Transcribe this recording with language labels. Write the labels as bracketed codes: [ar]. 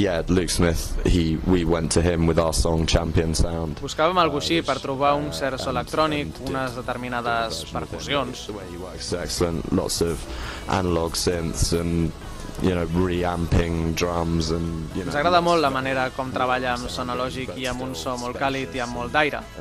[en] Luke Smith, we went to him with our song Champion Sound. [ca] Buscàvem algú així per trobar un cert so electrònic, unes determinades percussions. [en] Excellent, lots of analog synths and, you know, reamping drums and, you know, [ca] ens agrada molt la manera com treballa amb so analògic I amb un so molt càlid I amb molt d'aire.